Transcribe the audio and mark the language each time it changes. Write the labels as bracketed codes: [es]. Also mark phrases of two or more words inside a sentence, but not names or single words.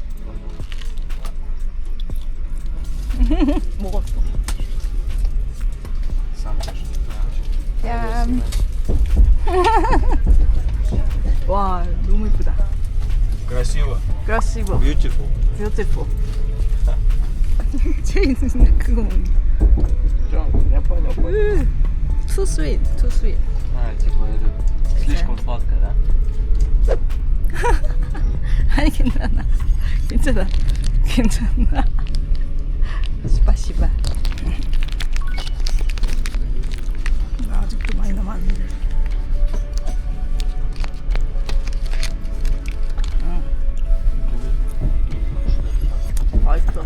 [ko] 먹었어. 얌. 와, 너무 이쁘다. [ru] Красиво. Красиво. [en] Beautiful. Beautiful. [ko] 제이는 그거 먹는. [ru] Я понял. [en] Too sweet. Too sweet. [ru] Типа это слишком сладко, да? [ko] 아니 괜찮아. 괜찮아. 스파시바. 아직도 많이 남았는데. 맛있어.